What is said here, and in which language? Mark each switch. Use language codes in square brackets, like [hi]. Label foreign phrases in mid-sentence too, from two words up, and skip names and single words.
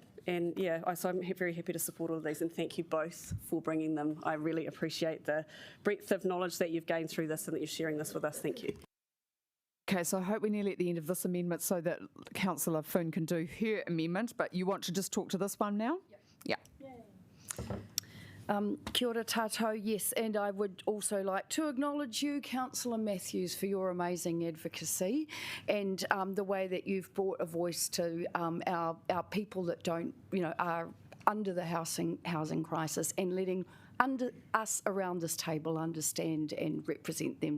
[en] And yeah, so I'm very happy to support all of these, and thank you both for bringing them. I really appreciate the breadth of knowledge that you've gained through this and that you're sharing this with us. Thank you. Okay, so I hope we're nearly at the end of this amendment so that Councillor Finn can do her amendment, but you want to just talk to this one now? Yep. Yeah. [mi] Kia ora tātou, [en] yes, and I would also like to acknowledge you, Councillor Matthews, for your amazing advocacy and the way that you've brought a voice to our people that are under the housing crisis, and letting us around this table understand and represent them.